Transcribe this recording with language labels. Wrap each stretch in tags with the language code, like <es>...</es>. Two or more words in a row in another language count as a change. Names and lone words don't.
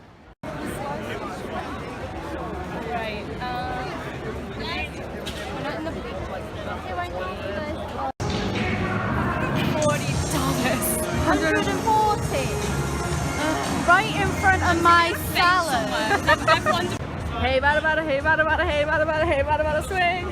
<en>Right. We're not in the blue. Okay, right now. $140. Right in front of my salad. Hey, bada bada, hey, bada bada, hey, bada bada, hey, bada bada, swing.</en>